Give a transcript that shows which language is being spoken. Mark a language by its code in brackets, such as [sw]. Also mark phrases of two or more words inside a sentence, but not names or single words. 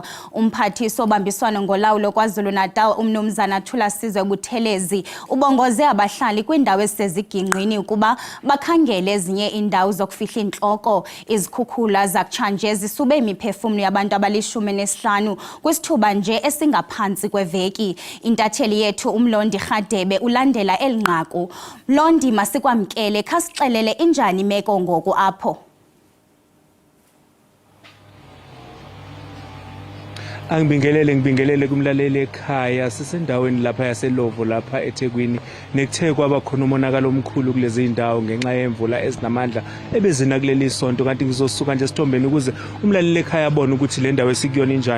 [xh] Umphathiso obambiswano ngolawulo KwaZulu-Natal uMnumzana Thulasizwe Buthelezi ubongoze abahlali kwindawo esezigingqini ukuba bakhangele ezinye indawo zokufihla intloko. Izikhukhula zakutshanje zisube imiphefumlo yabantu abali-15 kwisithuba nje esingaphantsi kweveki. Intatheli yethu uMlondi Rhadebe ulandela elinqaku. Mlondi masikwamkele khasixelele injani imeko ngoku apho. [zu] Ngibingelele kumlaleli ekhaya sisendaweni lapha yaseLovo lapha eThekwini nekuthe kwaba khona umonakalo omkhulu kulezi indawo ngenxa yemvula ezinamandla ebezina kuleli sonto, kanti ngizosuka nje sithombeni ukuze umlaleli ekhaya abone ukuthi le ndawo esikuyona injani.